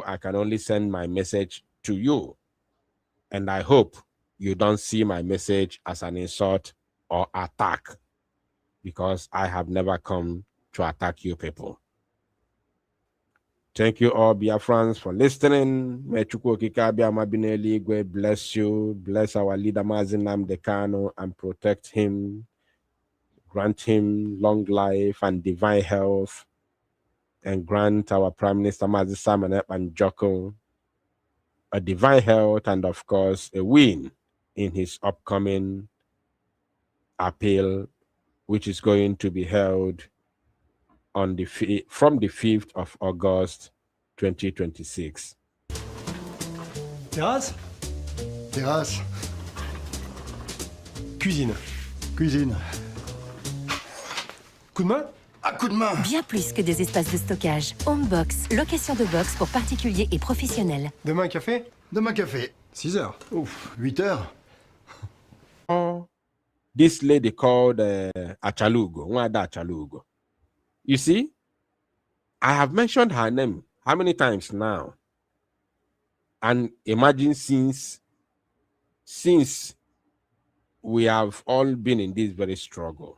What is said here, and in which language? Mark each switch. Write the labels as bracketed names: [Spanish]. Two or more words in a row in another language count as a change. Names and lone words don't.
[English] I can only send my message to you. And I hope you don't see my message as an insult or attack, because I have never come to attack you people. Thank you all, Biafrans, for listening. May Chukwu Okike Mabineli bless you, bless our leader Mazi Nnamdi Kanu, and protect him, grant him long life and divine health, and grant our Prime Minister Mazi Simon Ekpa Njoko a divine health and, of course, a win in his upcoming appeal, which is going to be held on from the 5th of August 2026. [French] Terrasse? Terrasse. Cuisine. Cuisine. Coup de main? À coup de main. Bien plus que des espaces de stockage. Homebox, location de box pour particuliers et professionnels. Demain un café? Demain café. 6 heures. Ouf, 8 heures. [English] This lady called Achalugo, Nwada Achalugo. You see, I have mentioned her name how many times now? And imagine since we have all been in this very struggle.